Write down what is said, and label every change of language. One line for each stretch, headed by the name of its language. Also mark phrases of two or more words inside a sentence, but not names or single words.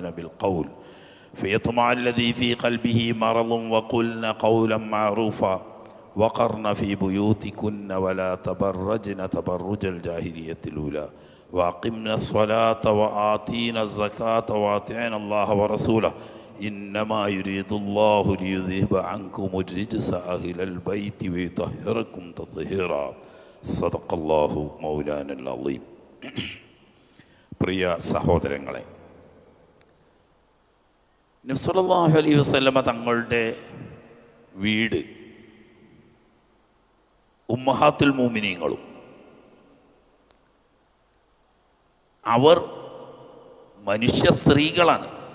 Arabic: بالقول فيطمع الذي في قلبه مرض وقلن قولا معروفا وقرن في بيوتكن ولا تبرجن تبرج الجاهلية الأولى وأقمن الصلاة وآتينا الزكاة وأطعنا الله ورسوله إنما يريد الله ليذهب عنكم الرجس أهل البيت ويطهركم تطهيرا. صدق الله مولانا العظيم.
Malayalam: പ്രിയ സഹോദരങ്ങളെ, നബി
Arabic: صلى الله عليه وسلم
Malayalam: തങ്ങളുടെ വീട് ഉമ്മഹാത്തുൽ മുഅ്മിനീങ്ങളും അവർ മനുഷ്യ സ്ത്രീകളാണ്.